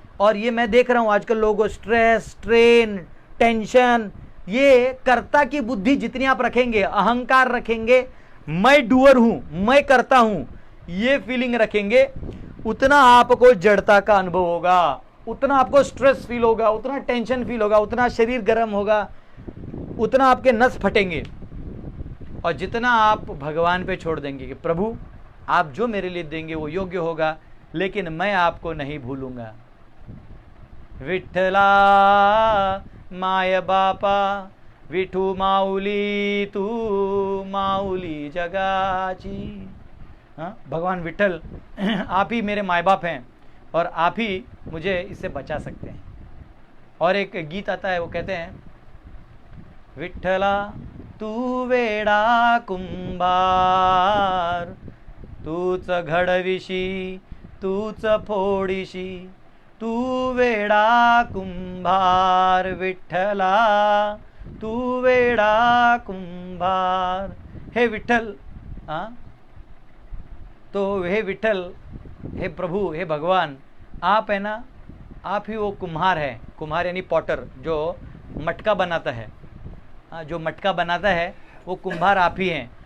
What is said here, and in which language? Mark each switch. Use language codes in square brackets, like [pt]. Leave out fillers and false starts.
[hi] और ये मैं देख रहा हूं आजकल लोगों, स्ट्रेस, स्ट्रेन, टेंशन, ये कर्ता की बुद्धि जितनी आप रखेंगे, अहंकार रखेंगे, मैं डूअर हूं, मैं करता हूं, ये फीलिंग रखेंगे, उतना आपको जड़ता का अनुभव होगा, उतना आपको स्ट्रेस फील होगा, उतना टेंशन फील होगा, उतना शरीर गर्म होगा, उतना आपके नस फटेंगे। और जितना आप भगवान पे छोड़ देंगे कि प्रभु आप जो मेरे लिए देंगे वो योग्य होगा, लेकिन मैं आपको नहीं भूलूंगा। [mr] विठ्ठला माय बापा, विठू माऊली तू माऊली जगाची। [hi] हाँ, भगवान विठ्ठल आप ही मेरे माय बाप हैं और आप ही मुझे इससे बचा सकते हैं। और एक गीत आता है, वो कहते हैं विठ्ठला [mr] तू वेडा कुंभार, तूच घडविशी तूच फोडीशी, तू वेडा कुंभार विठ्ठला, तू वेडा कुंभार। [hi] हे विठ्ठल, तो हे विठ्ठल, हे प्रभु, हे भगवान, आप है ना, आप ही वो कुम्हार है। कुम्हार यानी पॉटर, जो मटका बनाता है। जो मटका बनाता है वो कुम्हार आप ही हैं।